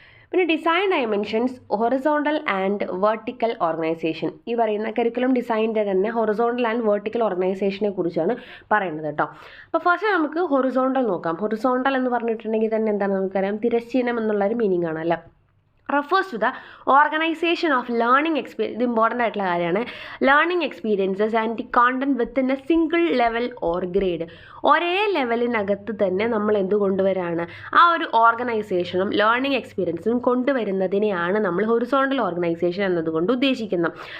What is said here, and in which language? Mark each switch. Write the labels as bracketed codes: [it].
[ml] പിന്നെ design dimensions, horizontal and vertical organisation. ഈ പറയുന്ന കരിക്കുലം ഡിസൈനിൻ്റെ തന്നെ ഹൊറിസോണ്ടൽ ആൻഡ് വെർട്ടിക്കൽ ഓർഗനൈസേഷനെ കുറിച്ചാണ് പറയുന്നത് കേട്ടോ. അപ്പോൾ ഫസ്റ്റ് നമുക്ക് ഹൊറിസോണ്ടൽ നോക്കാം. ഹൊറിസോണ്ടൽ എന്ന് പറഞ്ഞിട്ടുണ്ടെങ്കിൽ തന്നെ എന്താണ് നമുക്കറിയാം, തിരശ്ചീനം എന്നുള്ളൊരു മീനിങ് ആണ് അല്ലേ. [en] refers to the organization of learning experience. [ml] ഇത് ഇമ്പോർട്ടൻ്റ് ആയിട്ടുള്ള കാര്യമാണ്. [en] Learning experiences and the content within a single level or grade. [ml] ഒരേ ലെവലിനകത്ത് തന്നെ നമ്മൾ എന്ത് കൊണ്ടുവരാണ്, ആ ഒരു ഓർഗനൈസേഷനും ലേണിംഗ് എക്സ്പീരിയൻസും കൊണ്ടുവരുന്നതിനെയാണ് നമ്മൾ ഹൊറിസോണ്ടൽ ഓർഗനൈസേഷൻ എന്നതുകൊണ്ട് ഉദ്ദേശിക്കുന്നത്.